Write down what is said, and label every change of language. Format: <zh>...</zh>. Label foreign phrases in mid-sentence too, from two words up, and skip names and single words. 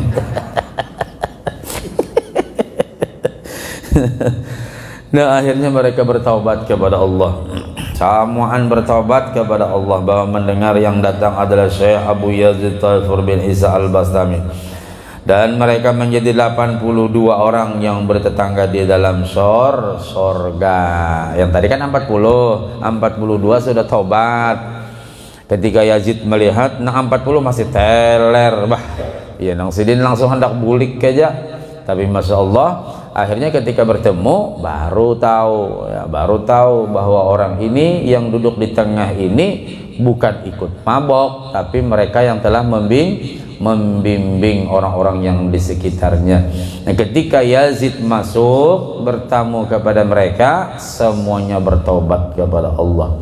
<id>Nah akhirnya mereka bertaubat kepada Allah, samuan bertaubat kepada Allah, bahwa mendengar yang datang adalah Syekh Abu Yazid Taifur bin Isa Al-Bastami, dan mereka menjadi 82 orang yang bertetangga di dalam sorga. Yang tadi kan 42 sudah taubat. Ketika Yazid melihat nah 40 masih teler,</id> <bjn>ya Nang Sidin langsung hendak bulik aja.</bjn> <id>Tapi</id> <ar>ما شاء الله</ar> <id>akhirnya ketika bertemu baru tahu bahwa orang ini yang duduk di tengah ini bukan ikut mabok, tapi mereka yang telah membimbing orang-orang yang di sekitarnya. Nah, ketika Yazid masuk bertamu kepada mereka, semuanya bertobat kepada Allah.</id>